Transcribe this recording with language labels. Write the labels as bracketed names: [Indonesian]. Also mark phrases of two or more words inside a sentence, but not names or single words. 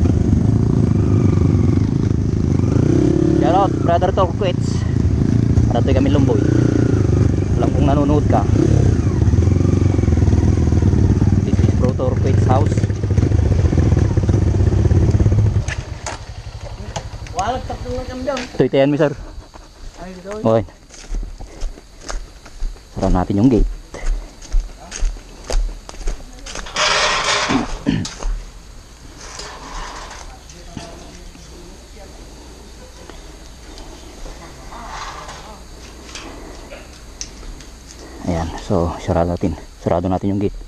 [English] Shout out brother Torquets. [Filipino] Parating kami Lumboy. Alam kung nanonood ka. [English] This is bro Torquets house. [Filipino] Walang tatlong lang kami dyan. Ito itayan mi sir. Ay, dito. Okay. Sara natin yung gate. Ayan, so sarado natin yung gate.